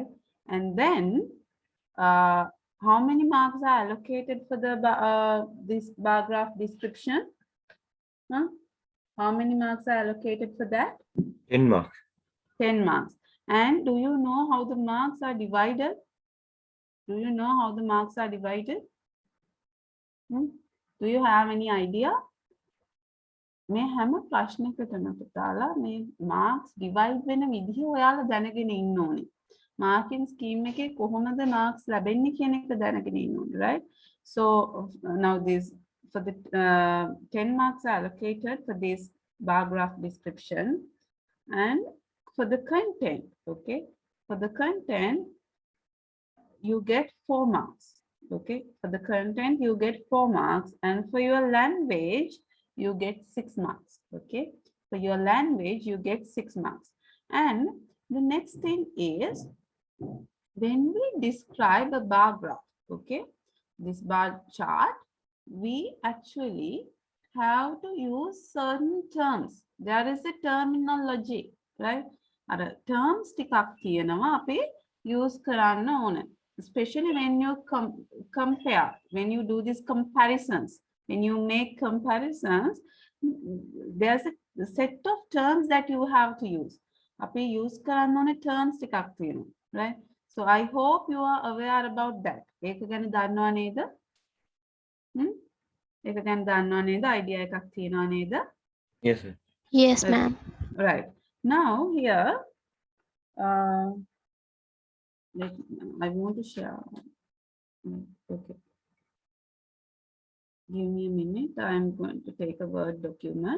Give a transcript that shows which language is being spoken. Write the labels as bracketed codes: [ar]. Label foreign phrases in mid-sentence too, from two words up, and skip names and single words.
[en] And then how many marks are allocated for the this bar graph description? How many marks are allocated for that? 10 marks. 10 marks. And do you know how the marks are divided? Do you know how the marks are divided? Do you have any idea? [si] මේ හැම ප්‍රශ්නයකටම පුතාලා මේ [en] marks divide [si] වෙන විදිහ ඔයාලා දැනගෙන ඉන්න ඕනේ. [en] Marking scheme [si] එකේ කොහොමද marks ලැබෙන්නේ කියන එක දැනගෙන ඉන්න ඕනේ, [en] right? So now this for the 10 marks are allocated for this bar graph description and for the content, okay? For the content you get 4 marks, okay? For the content you get 4 marks and for your language you get 6 marks, okay? For your language, you get 6 marks. And the next thing is, when we describe a bar graph, okay? This bar chart, we actually have to use certain terms. There is a terminology, right? [si] Ara terms ටිකක් තියෙනවා අපි use කරන්න ඕනේ. [en] Especially when you compare, when you do these comparisons. When you make comparisons, there's a set of terms that you have to use. [si] Api use කරන්න ඕනේ terms ටිකක් තියෙනවා, [en] right? So I hope you are aware about that. [si] ඒක ගැන දන්නවා නේද? ඒක ගැන දන්නවා නේද? idea එකක් තියෙනවා නේද? [en] Yes, sir. Yes, ma'am. Right. Now here, I want to share. Okay. Give me a minute. I'm going to take a Word document.